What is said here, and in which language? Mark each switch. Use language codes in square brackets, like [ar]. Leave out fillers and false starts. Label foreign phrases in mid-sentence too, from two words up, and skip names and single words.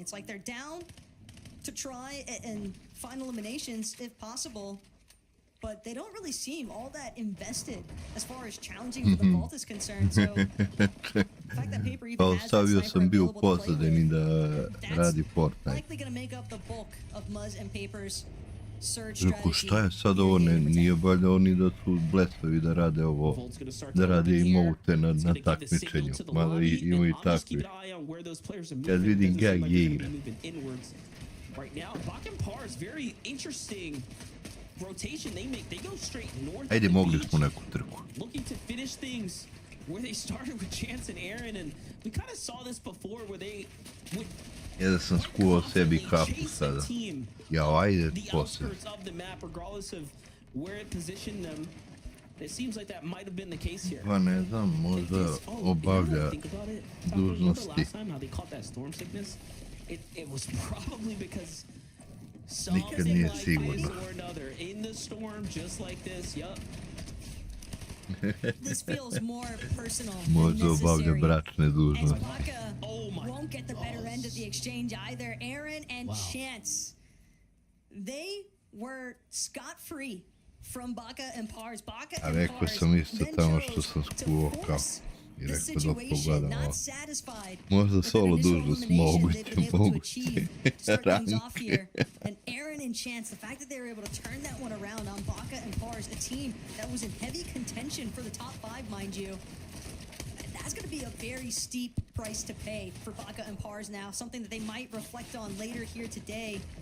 [en] It's like they're down to try and find eliminations if possible, but they don't really seem all that invested as far as challenging for the vault is concerned. So the fact that Paper even has that sniper available to play with, that's likely going to make up the bulk of Muzz and Paper's surge [bs] Rekao, [en] strategy. [bs] šta je sad ovo, nije valjda oni da su blesavi da rade ovo, da rade emote na takmičenju, mada imaju takvi. Kad vidim gag je igra. [en] Right now, Bakken is very interesting rotation they make. They go straight north. [bs] Ajde, mogli smo neku trku. [en] Looking to finish things where they started with Chance and Aaron, and we kind of saw this before where they would. [bs] Ja da sam skuvao sebi kapu sada. Jao, ajde poslije. [en] Of the map, regardless of where it positioned them. It seems like that might have been the case here. [bs] Pa ne znam, možda obavlja dužnosti. [en] Last time how they caught that storm sickness, it was probably because [bs] Nikad nije sigurno. [en] or another in the storm just like this. Yup. This feels more personal. [bs] Možda obavlja bračne dužnosti. [en] Won't get the better end of the exchange either. Aaron and Chance, they were scot-free from Baka and Pars. Baka [bs] A [en] and [bs] rekao [en] Pars [bs] sam isto [en] then [bs] tamo [en] chose [bs] što sam [en] to [bs] skuvao [en] force [bs] kapu. I [en] the [bs] rekao da [en] situation, [bs] pogledam [en] not [bs] ovo. [en] satisfied [bs] Možda [en] with [bs] solo [en] an initial [bs] dužnost [en] elimination they've been able to [bs] moguće. [en] achieve to start things off here. And Aaron and Chance, the fact that they were able to turn that one around on Baka and Pars, a team that was in heavy contention for the top 5, mind you. That's going to be a very steep price to pay for Baka and Pars now, something that they might reflect on later here today.